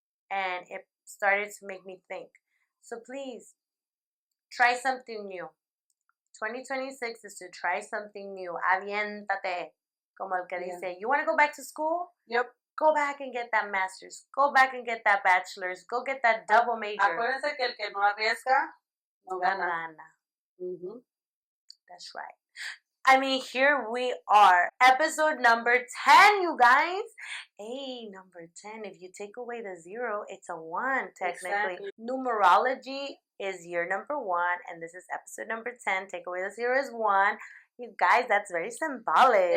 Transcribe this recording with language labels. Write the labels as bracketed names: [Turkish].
[English] And it started to make me think. So please, try something new. 2026 is to try something new. [Spanish] Aviéntate. Como el que dice, [English] you want to go back to school? Yep. Go back and get that master's. Go back and get that bachelor's. Go get that double major. [Spanish] Acuérdense que el que no arriesga, no gana. [English] Mm-hmm. That's right. I mean, here we are. Episode number 10, you guys. Hey, number 10. If you take away the 0, it's a 1, technically. Exactly. Numerology is year number 1, and this is episode number 10. Take away the 0 is 1. You guys, that's very symbolic.